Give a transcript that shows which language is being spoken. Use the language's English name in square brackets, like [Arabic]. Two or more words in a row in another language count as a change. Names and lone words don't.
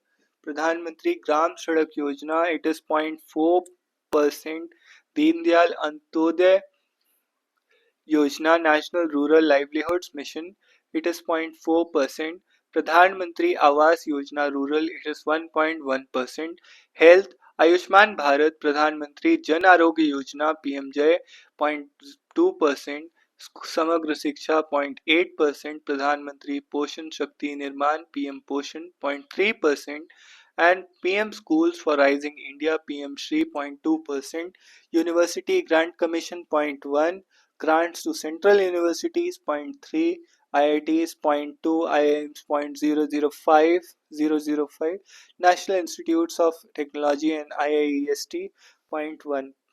[English] Pradhan Mantri Gram Sadak Yojana, it is 0.4%. Deen Dayal Antyodaya Yojana National Rural Livelihoods Mission, it is 0.4%. Pradhan Mantri Awas Yojana Rural, it is 1.1%. Health Ayushman Bharat Pradhan Mantri Jan Arogya Yojana PMJ 0.2%. Samagra Shiksha 0.8%. Pradhan Mantri Poshan Shakti Nirman PM Poshan 0.3%. And PM Schools for Rising India PM Shri 0.2%. University Grant Commission 0.1. Grants to central universities 0.3, IITs zero point 0.2, IIMs 0.005005, National Institutes of Technology and IIEST 0.1.